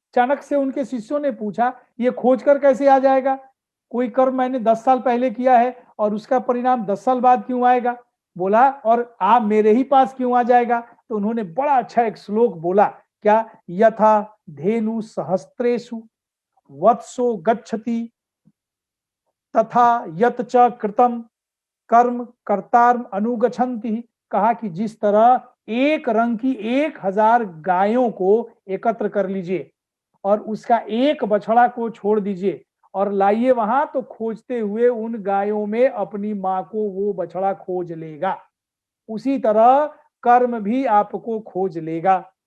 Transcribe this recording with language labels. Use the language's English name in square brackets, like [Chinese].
[Hindi] चाणक्य से उनके शिष्यों ने पूछा, ये खोज कर कैसे आ जाएगा? कोई कर्म मैंने 10 साल पहले किया है और उसका परिणाम 10 साल बाद क्यों आएगा? बोला, और आप मेरे ही पास क्यों आ जाएगा? तो उन्होंने बड़ा अच्छा एक श्लोक बोला, क्या? [Sanskrit] यथा धेनु सहस्त्रेषु वत्सो गच्छति तथा यत च कृतम कर्म कर्तारम अनुगच्छन्ति। [Hindi] कहा कि जिस तरह एक रंग की 1000 गायों को एकत्र कर लीजिए और उसका एक बछड़ा को छोड़ दीजिए और लाइए वहां, तो खोजते हुए उन गायों में अपनी मां को वो बछड़ा खोज लेगा। उसी तरह कर्म भी आपको खोज लेगा।